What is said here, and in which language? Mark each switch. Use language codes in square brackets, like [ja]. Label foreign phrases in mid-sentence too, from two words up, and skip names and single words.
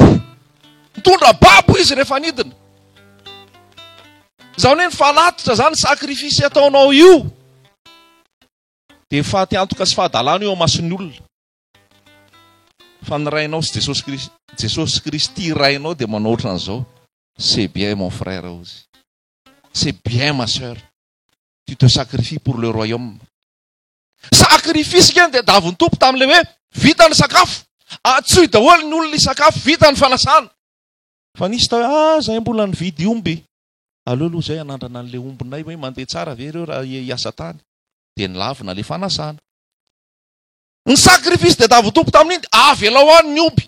[mg] Mitondra babo izy rehefa nidina. Izany hoe fanatitra zany sakrifisy ataonao io. Dia faty antoka sy fahadalana eo mason'ny olona. Fa ny rainao sy Jesosy Kristy rainao dia manao ohatran'izao. [fr] C'est bien mon frère ozy. C'est bien ma sœur. Tu te sacrifies pour le royaume. [mg] Sakrifisy keny dia davy ny tompo tamin'ilay hoe vita ny sakafo. Atsoy daholo ny olona ny sakafo, vita ny fanasana. Fa nisy tao zay mbola nividy omby. Aloha zay anandrana an'ilay ombinay hoe mandeha tsara ve ireo raha hiasa tany. Dia nilavina ilay fanasana. Ny sakrifisy dia davy ny tompo tamin'iny avy ela ho any ny omby.